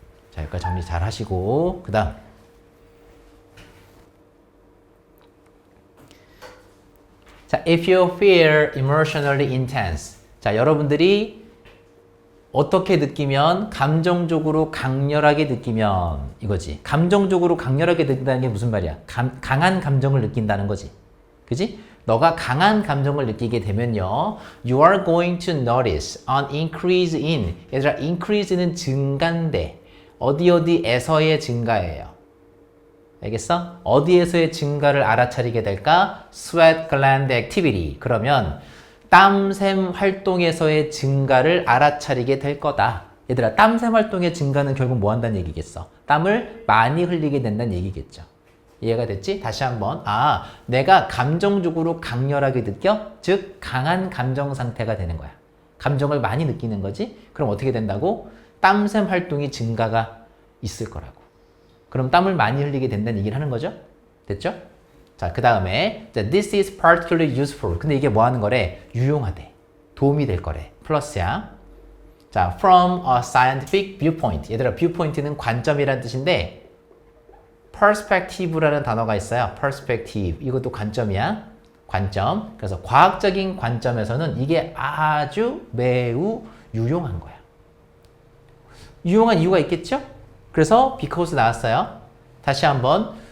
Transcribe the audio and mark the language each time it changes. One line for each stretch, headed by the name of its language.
Korean: 자, 여기까지 정리 잘 하시고 그 다음 자,
English: if you feel emotionally intense.
Korean: 자, 여러분들이 어떻게 느끼면 감정적으로 강렬하게 느끼면 이거지. 감정적으로 강렬하게 느낀다는 게 무슨 말이야? 강한 감정을 느낀다는 거지. 그지? 너가 강한 감정을 느끼게 되면요.
English: You are going to notice an increase in.
Korean: 얘들아, increase는 증가인데 어디에서의 증가예요? 알겠어? 어디에서의 증가를 알아차리게 될까?
English: Sweat gland activity.
Korean: 그러면 땀샘 활동에서의 증가를 알아차리게 될 거다. 얘들아, 땀샘 활동의 증가는 결국 뭐 한다는 얘기겠어? 땀을 많이 흘리게 된다는 얘기겠죠. 이해가 됐지? 다시 한번. 아, 내가 감정적으로 강렬하게 느껴? 즉, 강한 감정 상태가 되는 거야. 감정을 많이 느끼는 거지? 그럼 어떻게 된다고? 땀샘 활동이 증가가 있을 거라고. 그럼 땀을 많이 흘리게 된다는 얘기를 하는 거죠? 됐죠? 자, 그 다음에
English: this is particularly useful.
Korean: 근데 이게 뭐 하는 거래? 유용하대. 도움이 될 거래. 플러스야.
English: 자, from a scientific viewpoint.
Korean: 얘들아, viewpoint는 관점이라는 뜻인데 perspective라는 단어가 있어요. perspective. 이것도 관점이야. 관점. 그래서 과학적인 관점에서는 이게 아주 매우 유용한 거야. 유용한 이유가 있겠죠? 그래서 because 나왔어요. 다시 한번